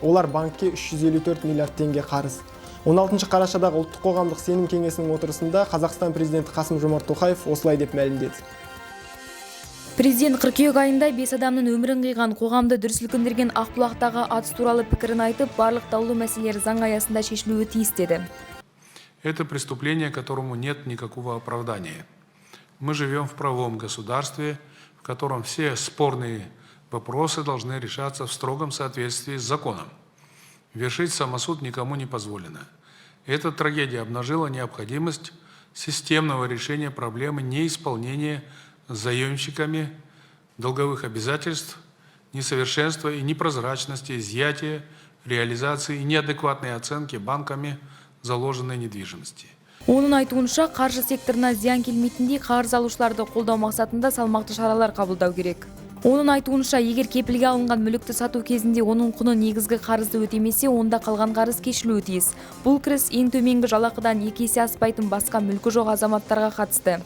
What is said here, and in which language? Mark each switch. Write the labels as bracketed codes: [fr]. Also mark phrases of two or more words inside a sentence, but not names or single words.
[kk] Олар банкке 354 миллиард теңге қарыз. 16 қарашадағы ұлттық қоғамдық сенім кеңесінің отырысында Қазақстан президенті Қасым-Жомарт Тоқаев осылай деп мәлімдеді. Президент қыркүйек айында 5 адамның өмірін қиған қоғамды дүр сілкіндірген Ақбұлақтағы атыс туралы пікірін айтып, барлық даулы мәселелер заң аясында шешілуі тиіс деді. [ru] Это преступление, которому нет никакого оправдания. Мы живем в правовом государстве, в котором все спорные вопросы должны решаться в строгом соответствии с законом. Вершить самосуд никому не позволено. Эта трагедия обнажила необходимость системного решения проблемы неисполнения заемщиками долговых обязательств, несовершенства и непрозрачности, изъятия, реализации и неадекватной оценки банками заложенной недвижимости. [kk] Оның айтуынша, қаржы секторына зиян келмейтіндей қарыз алушыларды қолдау мақсатында салмақты шаралар қабылдау керек. Оның айтуынша, егер кепілге алынған мүлікті сату кезінде оның құны негізгі қарызды өтемесе, онда қалған қарыз кешілуі тиіс. Бұл кіріс ең төменгі жалақыдан 2 есе аспайтын басқа мүлкі жоқ азаматтарға қатысты.